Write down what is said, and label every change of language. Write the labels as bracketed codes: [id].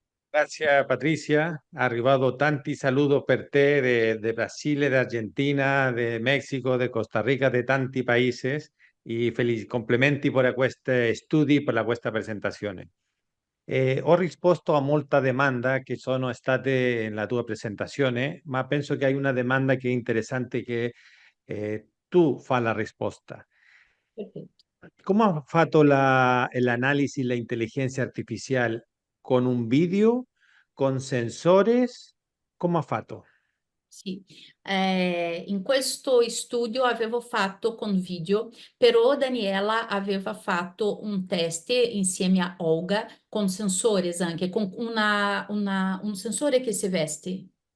[it] Gracias, Patricia. Ha arrivado tanti saludos per te de Brasil, de Argentina, de México, de Costa Rica, de tanti países y complimenti per questi studi, per questa presentazione. Ho risposto a molta domanda che sono state nella tua presentazione, ma penso che hai una domanda che è interessante che tu fa la risposta. Perfetto. [es] ¿Cómo [it] ha fatto [es] el análisis la inteligencia artificial? ¿Con un vídeo? ¿Con sensores? ¿Cómo [it] ha fatto? Sì, in questo studio avevo fatto con video, però Daniela aveva fatto un test insieme a Olga [es] con sensores [it] anche, con un sensore che si veste.